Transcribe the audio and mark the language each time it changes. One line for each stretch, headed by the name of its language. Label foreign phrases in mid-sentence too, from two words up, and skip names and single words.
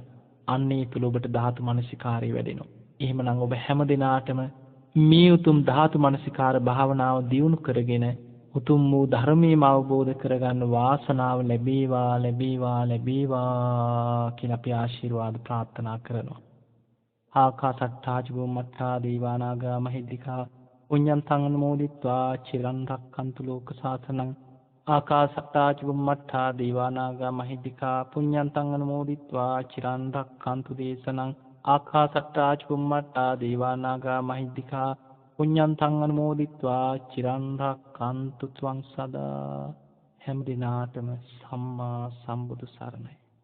Sinhala: අන්නේ තුල ඔබට ධාතු මනසිකාරය වැඩෙනවා. එහෙමනම් ඔබ හැම දිනාටම මේ උතුම් ධාතු මනසිකාර භාවනාව දියුණු කරගෙන උතුම් වූ ධර්මයේම අවබෝධ කරගන්න වාසනාව ලැබේවා කියලා අපි ආශිර්වාද ප්‍රාර්ථනා කරනවා.
Pali: ආකාසට්ටා චුම්මත්තා දීවානාගා මහිද්దికා පුඤ්ඤන්තං අනුමෝදිත්වා චිරන් රක්ඛන්තු ලෝක සාසනං. ආකාසට්ටා චුම්මත්තා දීවානාගා මහිද්దికා පුඤ්ඤන්තං අනුමෝදිත්වා චිරන් රක්ඛන්තු දේශනං. ආකාසට්ටා චුම්මත්තා දීවානාගා මහිද්దికා පුඤ්ඤන්තං අනුමෝදිත්වා චිරන් රක්ඛන්තු ත්වං සදා.
Sinhala: හැම දිනාටම සම්මා සම්බුදු සරණයි.